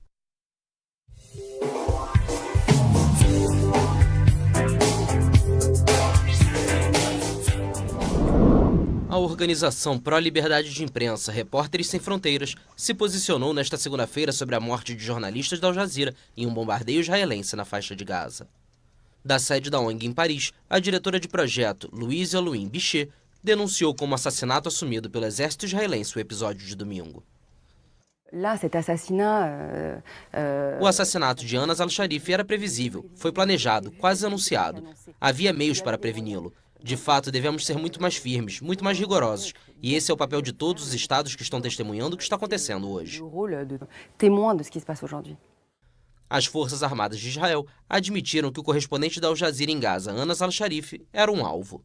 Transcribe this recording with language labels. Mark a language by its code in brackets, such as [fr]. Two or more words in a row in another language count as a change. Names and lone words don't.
[pt] A organização pró-liberdade de imprensa Repórteres Sem Fronteiras se posicionou nesta segunda-feira sobre a morte de jornalistas da Al Jazeera em um bombardeio israelense na faixa de Gaza. Da sede da ONG em Paris, a diretora de projeto, Louise Alouin Bichet, denunciou como assassinato assumido pelo exército israelense o episódio de domingo. O assassinato de Anas al-Sharif era previsível, foi planejado, quase anunciado. Havia meios para preveni-lo. De fato, devemos ser muito mais firmes, muito mais rigorosos. E esse é o papel de todos os estados que estão testemunhando o que está acontecendo hoje. As Forças Armadas de Israel admitiram que o correspondente da Al Jazeera em Gaza, Anas al-Sharif, era um alvo.